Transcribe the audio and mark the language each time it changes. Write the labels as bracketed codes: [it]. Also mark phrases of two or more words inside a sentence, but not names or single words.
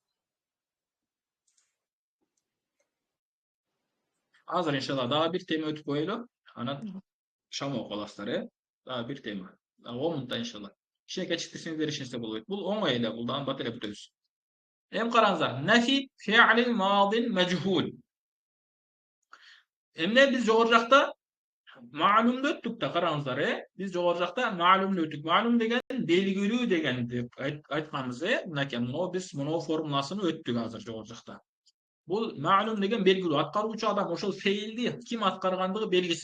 [ky] Азыр иншалла дагы бир тема өтүп коелу. Анан шам окуп аласыздар, Дагы бир тема. 10 мүнөттө иншалла. Кичине кечиктирсеңиздер эч нерсе болбойт. Бул оңой эле, бул дагы бат эле бүтөбүз. Эми караңыздар. Нафи [ar] فعل ماض مجهول. [ky] Эмне биз жогору жакта маалумду өттүк да, караңыздар, Биз жогору жакта маалумду өттүк. Маалум деген белгилүү деген деп айтканбыз, Мынакей биз муну формуласын өттүк азыр жогору жакта. Бул маалум деген белгилүү. Аткаруучу адам ошол фейлди ким аткаргандыгы белгисиз.